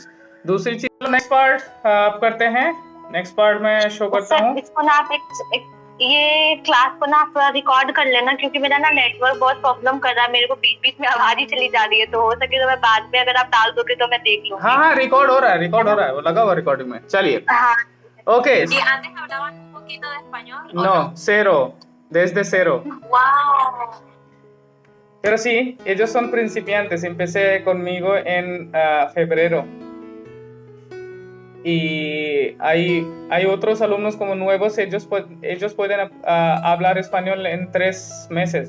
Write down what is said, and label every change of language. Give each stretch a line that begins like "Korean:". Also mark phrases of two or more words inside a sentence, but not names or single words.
Hindi: दूसरी चीज, नेक्स्ट पार्ट आप करते हैं, नेक्स्ट पार्ट में शो करता हूँ। इसको ना आप ये क्लास को ना आप रिकॉर्ड कर लेना, क्योंकि मेरा ना नेटवर्क बहुत प्रॉब्लम कर रहा है, मेरे को बीच बीच में आवाज ही चली जा रही है, तो हो सके तो मैं बाद में अगर आप डाल दोगे तो मैं देख लूंगी। हाँ, रिकॉर्ड हो रहा है, वो लगा हुआ रिकॉर्डिंग में। चलिए, ओके।
Spanish: ¿Y antes hablaban un poquito de español? No, cero, desde cero. Wow. Pero sí, ellos son principiantes. Empecé conmigo en febrero. Y hay otros alumnos como nuevos, ellos pueden hablar español en 3 meses.